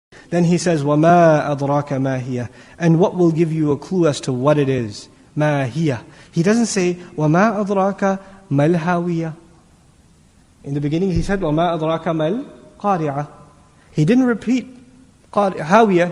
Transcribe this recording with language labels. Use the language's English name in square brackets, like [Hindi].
[English] Then he says, [Arabic] وَمَا أَدْرَاكَ مَا هِيَ. [English] And what will give you a clue as to what it is? [Arabic] مَا هِيَ. [English] He doesn't say, [Arabic] وَمَا أَدْرَاكَ مَا الْهَاوِيَةِ. [English] In the beginning he said, [Arabic] وَمَا أَدْرَاكَ مَا الْقَارِعَةِ. [English] He didn't repeat هَاوِيَةِ.